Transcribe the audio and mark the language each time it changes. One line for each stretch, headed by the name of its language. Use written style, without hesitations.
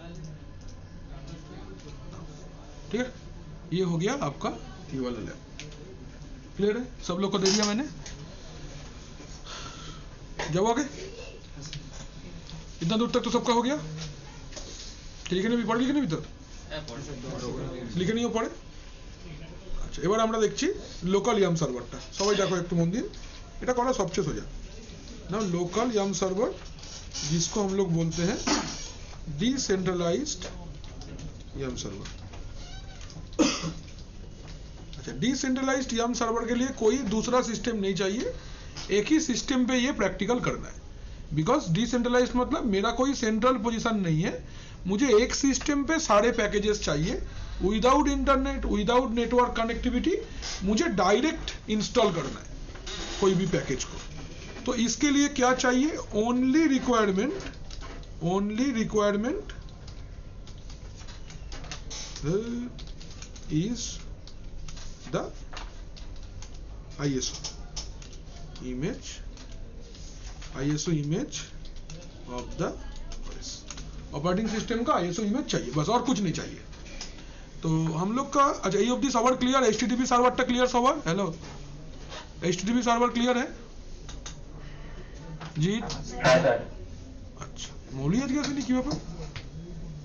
Hindi: ठीक है, ये हो गया आपका ये वाला लैब। क्लियर है? सब लोग को दे दिया मैंने। जब हो गए इतना दूर तक तो सबका हो गया।
Bangla: লিখে নিবি, পড়ে লিখে নিবি তো? লিখে নিও পড়ে। আচ্ছা, এবার আমরা দেখছি লোকাল ইয়াম সার্ভারটা। সবাই দেখো একটু মন দিয়ে, এটা করা সবচেয়ে সোজা।
Hindi: ना लोकल YAM सर्वर जिसको हम लोग बोलते हैं डिसेंट्रलाइज्ड YAM सर्वर। अच्छा, डिसेंट्रलाइज्ड YAM सर्वर के लिए कोई दूसरा सिस्टम नहीं चाहिए, एक ही सिस्टम पे ये प्रैक्टिकल करना है। बिकॉज डिसेंट्रलाइज्ड मतलब मेरा कोई सेंट्रल पोजीशन नहीं है, मुझे एक सिस्टम पे सारे पैकेजेस चाहिए without internet, without network connectivity, मुझे डायरेक्ट इंस्टॉल करना है कोई भी पैकेज को। तो इसके लिए क्या चाहिए?
English: Only requirement is the ISO image of the OS।
Hindi: Operating system का ISO इमेज चाहिए बस, और कुछ नहीं चाहिए। तो हम लोग का अच्छा ई of the server clear, HTTP सर्वरটা clear সবার? हेलो HTTP सर्वर क्लियर है जी? अच्छा मौली आज कैसे नहीं किया?